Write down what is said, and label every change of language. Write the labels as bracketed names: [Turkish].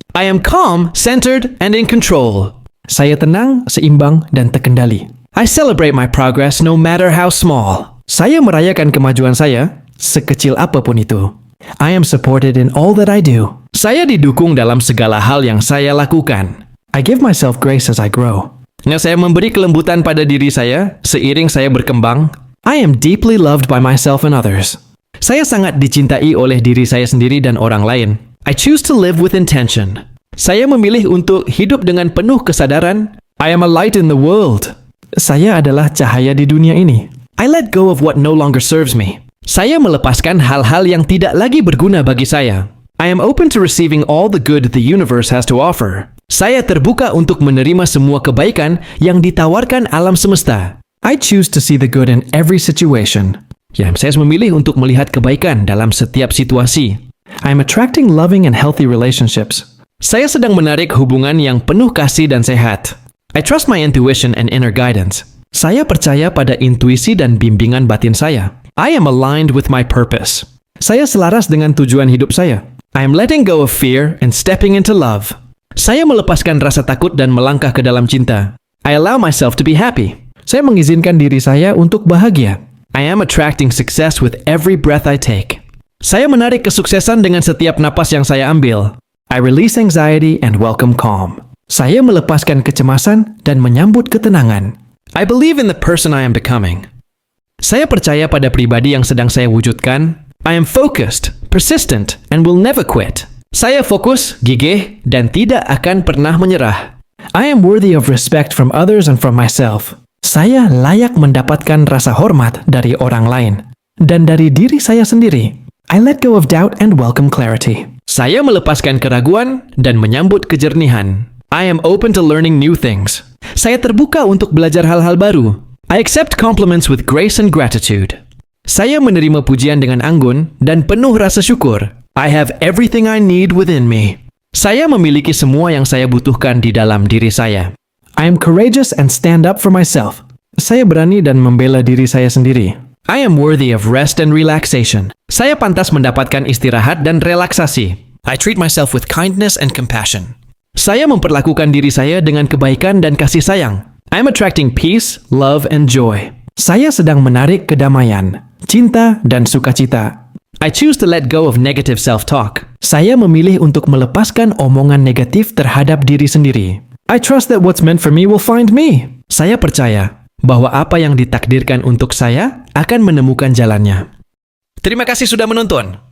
[English] I am calm, centered, and in control. [Indonesian] Saya tenang, seimbang, dan terkendali. [English] I celebrate my progress no matter how small. [Indonesian] Saya merayakan kemajuan saya, sekecil apapun itu. [English] I am supported in all that I do. [Indonesian] Saya didukung dalam segala hal yang saya lakukan. [English] I give myself grace as I grow. [Indonesian] Saya memberi kelembutan pada diri saya seiring saya berkembang. [English] I am deeply loved by myself and others. [Indonesian] Saya sangat dicintai oleh diri saya sendiri dan orang lain. [English] I choose to live with intention. [Indonesian] Saya memilih untuk hidup dengan penuh kesadaran. [English] I am a light in the world. [Indonesian] Saya adalah cahaya di dunia ini. [English] I let go of what no longer serves me. [Indonesian] Saya melepaskan hal-hal yang tidak lagi berguna bagi saya. [English] I am open to receiving all the good the universe has to offer. [Indonesian] Saya terbuka untuk menerima semua kebaikan yang ditawarkan alam semesta. [English] I choose to see the good in every situation. [Indonesian] Saya memilih untuk melihat kebaikan dalam setiap situasi. [English] I am attracting loving and healthy relationships. [Indonesian] Saya sedang menarik hubungan yang penuh kasih dan sehat. [English] I trust my intuition and inner guidance. [Indonesian] Saya percaya pada intuisi dan bimbingan batin saya. [English] I am aligned with my purpose. [Indonesian] Saya selaras dengan tujuan hidup saya. [English] I am letting go of fear and stepping into love. [Indonesian] Saya melepaskan rasa takut dan melangkah ke dalam cinta. [English] I allow myself to be happy. [Indonesian] Saya mengizinkan diri saya untuk bahagia. [English] I am attracting success with every breath I take. [Indonesian] Saya menarik kesuksesan dengan setiap napas yang saya ambil. [English] I release anxiety and welcome calm. [Indonesian] Saya melepaskan kecemasan dan menyambut ketenangan. [English] I believe in the person I am becoming. [Indonesian] Saya percaya pada pribadi yang sedang saya wujudkan. [English] I am focused, persistent, and will never quit. [Indonesian] Saya fokus, gigih, dan tidak akan pernah menyerah. [English] I am worthy of respect from others and from myself. [Indonesian] Saya layak mendapatkan rasa hormat dari orang lain dan dari diri saya sendiri. [English] I let go of doubt and welcome clarity. [Indonesian] Saya melepaskan keraguan dan menyambut kejernihan. [English] I am open to learning new things. [Indonesian] Saya terbuka untuk belajar hal-hal baru. [English] I accept compliments with grace and gratitude. [Indonesian] Saya menerima pujian dengan anggun dan penuh rasa syukur. [English] I have everything I need within me. [Indonesian] Saya memiliki semua yang saya butuhkan di dalam diri saya. [English] I am courageous and stand up for myself. [Indonesian] Saya berani dan membela diri saya sendiri. [English] I am worthy of rest and relaxation. [Indonesian] Saya pantas mendapatkan istirahat dan relaksasi. [English] I treat myself with kindness and compassion. [Indonesian] Saya memperlakukan diri saya dengan kebaikan dan kasih sayang. [English] I am attracting peace, love, and joy. [Indonesian] Saya sedang menarik kedamaian, cinta, dan sukacita. [English] I choose to let go of negative self-talk. [Indonesian] Saya memilih untuk melepaskan omongan negatif terhadap diri sendiri. [English] I trust that what's meant for me will find me. [Indonesian] Saya percaya bahwa apa yang ditakdirkan untuk saya akan menemukan jalannya. Terima kasih sudah menonton.